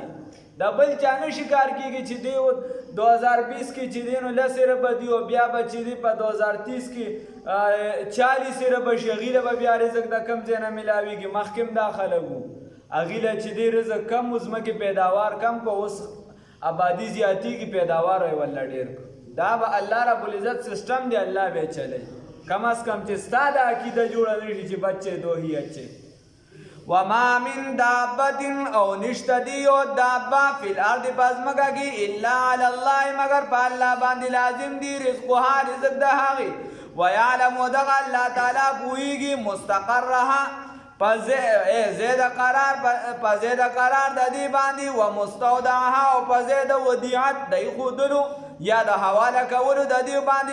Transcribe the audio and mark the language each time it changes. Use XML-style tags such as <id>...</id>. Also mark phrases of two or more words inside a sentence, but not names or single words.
<ps>دا بل چا نه شکار کېږي چې دی 2020 کې چې دی نو 10 اربه دی او بیا به چې دی په 2030 کې 40 اربه شي هغې له به بیا رزق د کوم ځای نه میلاویږي. مخکې هم دا خلک وو هغې له چې دی رزق کم و ځمکې پیداوار کم کو اوس آبادي زیاتېږي پیداوار یې والله ډېر کړو. دا به الله رب العزت سسټم دی الله به چلی کم از کم چې ستا د عقیده جوړه نه شي چې</ps> <ur>بچے دو هی اچھے.</ur> <ar>وما من دابت</ar> <ps>او نشته دی یو دابه</ps> <ar>فی الارض</ar> <ps>په ځمکه کې</ps> <ar>الا علی الله</ar> <ps>مگر په الله باندې لازم دی رزقها رزق د هغې ویعلم دغه الله تعالی پوهیږي مستقرها زید قرار د دې باندې و مستودعها او په زید ودیعت د ایښودلو یا د حواله کولو د دې باندې</ps>